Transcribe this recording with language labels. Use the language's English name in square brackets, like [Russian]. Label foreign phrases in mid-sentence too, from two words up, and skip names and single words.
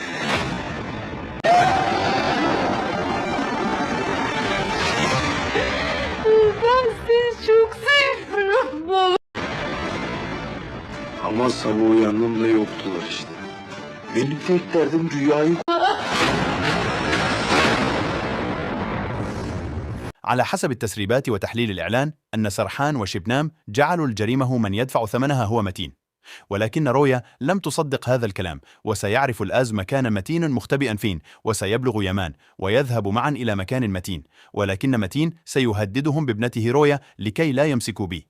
[Turkish] Ben seni çok seviyorum baba. Ama sabah uyandığımda yoktular işte. Benim tek derdim rüyayı. [Arabic] على حسب التسريبات وتحليل الإعلان أن سرحان وشبنام جعلوا الجريمة من يدفع ثمنها هو متين، ولكن رويا لم تصدق هذا الكلام، وسيعرف الآز مكان متين مختبئا فين، وسيبلغ يمان ويذهب معا إلى مكان متين، ولكن متين سيهددهم بابنته رويا لكي لا يمسكوا به.